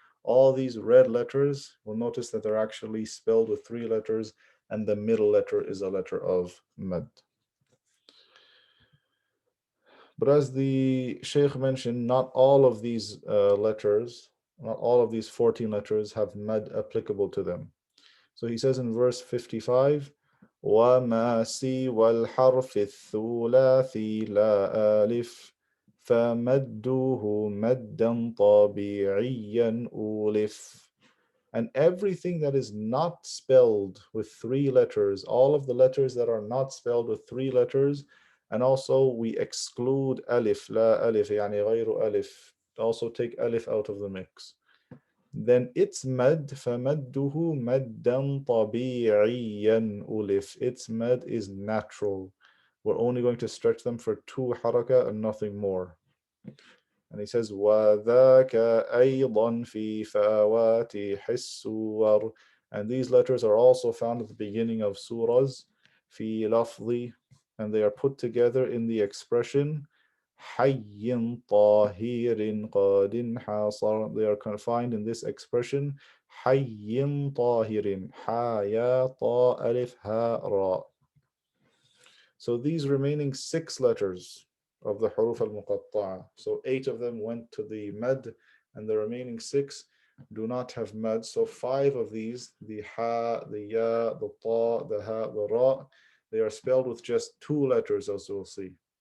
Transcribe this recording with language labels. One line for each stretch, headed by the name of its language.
English: All these red letters, we'll notice that they're actually spelled with 3 letters, and the middle letter is a letter of mad. But as the Shaykh mentioned, not all of these letters, not all of these 14 letters have mad applicable to them. So he says in verse 55,
Arabic: وَمَا سِوَى الْحَرْفِ الثُّلَاثِي لَا أَلِفْ فَمَدُّهُ مَدًّا طَبِيعِيًّا أُولِفْ.
English: And everything that is not spelled with 3 letters, all of the letters that are not spelled with 3 letters, And also we exclude alif, la alif,
Arabic: يعني غير
English: alif. Also take alif out of the mix. Then its mad,
Arabic: فمده مدا طبيعيا ألف.
English: Its mad is natural. We're only going to stretch them for 2 haraka and nothing more. And he says,
Arabic: وَذَاكَ أَيْضًا فِي فَوَاتِحِ السُّوَرِ.
English: And these letters are also found at the beginning of surahs,
Arabic: في لفظ,
English: and they are put together in the expression
Arabic: حَيٍّ طَاهِرٍ قَادٍ حَاصَرٍ.
English: They are confined in this expression
Arabic: حَيٍّ طَاهِرٍ حَا يَا طَا أَلِف هَا رَا.
English: So these remaining 6 letters of the huruf al-muqatta'a, so 8 of them went to the mad, and the remaining 6 do not have mad. So 5 of these, the ha, the ya, the ta, the ha, the ra, they are spelled with just 2 letters, as we'll see.